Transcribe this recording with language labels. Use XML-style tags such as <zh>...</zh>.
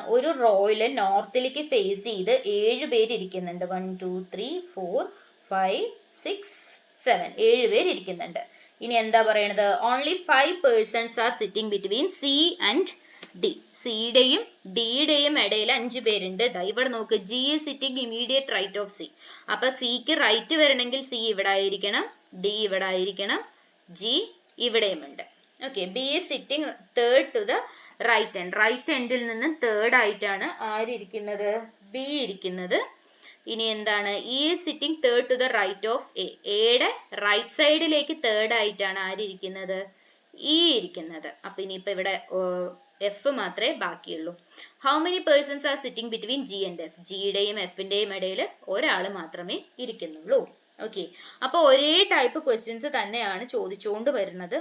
<ml>ഒരു റോയില് നോർത്തിലേക്ക് ഫേസ് ചെയ്ത് 7 പേര് ഇരിക്കുന്നുണ്ട്. 1 2 3 4 5 6 7 7 പേര് ഇരിക്കുന്നുണ്ട്. ഇനി എന്താ പറയണത്?</ml> <en>Only 5 persons are sitting between C and D.</en> <ml>സിയുടെയും ഡിയുടെയും ഇടയിൽ 5 പേരുണ്ട്. ഇവിടെ നോക്ക്,</ml> <en>G is sitting immediate right of C.</en> <ml>അപ്പൊ സിക്ക് റൈറ്റ് വരണമെങ്കിൽ C ഇവിടെ ആയിരിക്കണം, D ഇവിടെ ആയിരിക്കണം, G ഇവിടെയും ഉണ്ട്.</ml> <en>Okay, B is sitting third to the right end.</en> <ml>Right എൻഡിൽ നിന്ന് തേർഡ് ആയിട്ടാണ് ആരിയ്ക്കുന്നത്? B ഇരിക്കുന്നത്. ഇനി എന്താണ്?</ml> <en>E is sitting third to the right of A.</en> <ml>എയുടെ റൈറ്റ് സൈഡിലേക്ക് തേർഡ് ആയിട്ടാണ് ആരിയ്ക്കുന്നത്? E ഇരിക്കുന്നത്. അപ്പൊ ഇനിയിപ്പോ ഇവിടെ എഫ് മാത്രമേ ബാക്കിയുള്ളൂ.</ml> <en>How many persons are sitting between G and F?</en> <ml>ജിയുടെയും എഫിന്റെയും ഇടയിൽ ഒരാൾ മാത്രമേ ഇരിക്കുന്നുള്ളൂ. ഓക്കെ, അപ്പൊ ഒരേ ടൈപ്പ് ക്വസ്റ്റ്യൻസ് തന്നെയാണ് ചോദിച്ചുകൊണ്ട് വരുന്നത്.</ml>